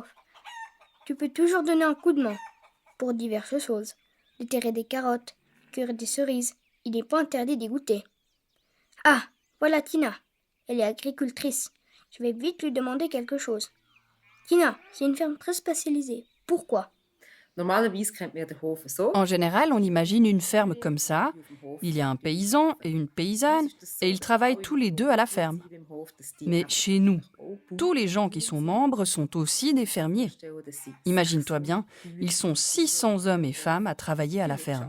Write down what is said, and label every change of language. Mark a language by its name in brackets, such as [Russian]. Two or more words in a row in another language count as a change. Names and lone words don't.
[French] Tu peux toujours donner un coup de main pour diverses choses. Déterrer des carottes, cueillir des cerises. Il n'est pas interdit d'y goûter. Ah, voilà Tina. Elle est agricultrice. Je vais vite lui demander quelque chose. Tina, c'est une ferme très spécialisée. Pourquoi? [German] Normalerweise kennt man ja den Hof so. [French] En général, on imagine une ferme comme ça. Il y a un paysan et une paysanne et ils travaillent tous les deux à la ferme. Mais chez nous, tous les gens qui sont membres sont aussi des fermiers. Imagine-toi bien, ils sont 600 hommes et femmes à travailler à la ferme.